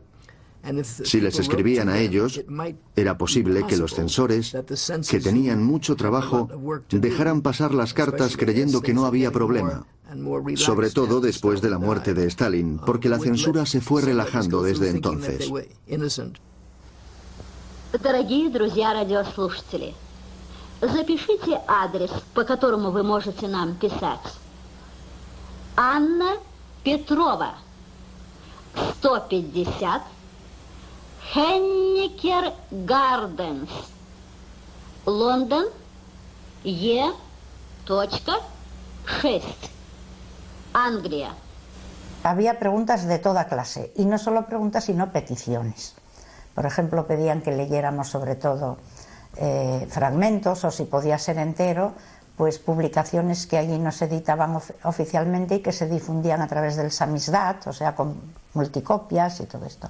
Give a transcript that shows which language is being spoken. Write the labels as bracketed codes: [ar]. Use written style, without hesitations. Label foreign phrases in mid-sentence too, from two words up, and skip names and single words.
[es] Si les escribían a ellos, era posible que los censores, que tenían mucho trabajo, dejaran pasar las cartas creyendo que no había problema. Sobre todo después de la muerte de Stalin, porque la censura se fue relajando desde entonces. [ru] Дорогие друзья радиослушатели, запишите адрес, по которому вы можете нам писать. Анна Петрова, 150, Henniker Gardens, Лондон, E.6. Anglia. [es] Había preguntas de toda clase, y no solo preguntas, sino peticiones. Por ejemplo, pedían que leyéramos sobre todo fragmentos, o si podía ser entero, pues publicaciones que allí no se editaban oficialmente y que se difundían a través del samizdat, o sea, con multicopias y todo esto.